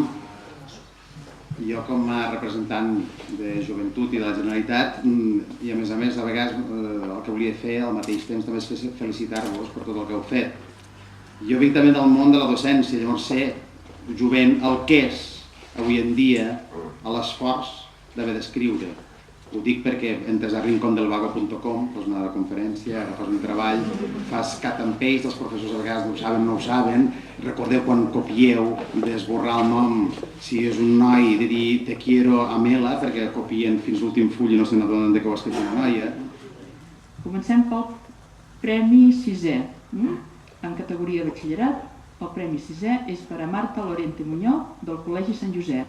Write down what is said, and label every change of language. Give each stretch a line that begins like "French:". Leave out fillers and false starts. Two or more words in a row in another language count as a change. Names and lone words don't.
Catalan: Jo com a representant de Joventut i de la Generalitat i a més de vegades el que volia fer al mateix temps també és felicitar-vos per tot el que heu fet. Jo vinc també del món de la docència, llavors sé jovent el que és avui en dia l'esforç d'haver d'escriure. Ho dic perquè entres a rincondelvago.com, fas una conferència, fas un treball, fas
English: cut and paste,
Catalan: els professors a vegades no ho saben, no ho saben. Recordeu quan copieu d'esborrar el nom, si és un noi, de dir
Spanish: te quiero
Catalan: Amela, perquè copien fins l'últim full i no se'n adonen que ho ha escrit una noia. Comencem pel Premi 6è. En categoria de batxillerat, el Premi 6è és per a Marta Lorente Muñoz, del Col·legi Sant Josep.